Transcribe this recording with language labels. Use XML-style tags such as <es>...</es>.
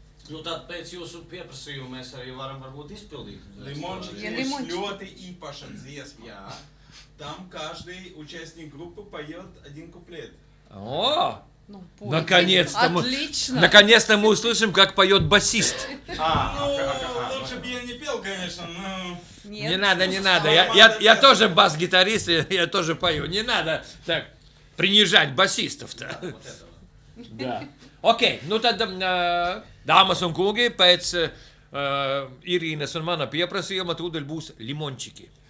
<lv>Nu, tad pēc jūsu pieprasījuma mēs arī varam varbūt izpildīt.</lv> <ru>Лимончики Лимончики. шлёты и Паша dziesma.</ru> <lv>Jā.</lv> <ru>Там каждый участник группы поет 1 куплет. О! Ну, пойте. Наконец-то Отлично. мы услышим, как поет басист. Ну, лучше бы я не пел, конечно, но... Нет. Не надо. Я тоже бас-гитарист, я тоже пою. Не надо так принижать басистов-то. Да.</ru> <lv>Окей, nu tad, dāmas un kungi, pēc Irīnas un mana pieprasījuma tūdaļ būs limončiki.</lv>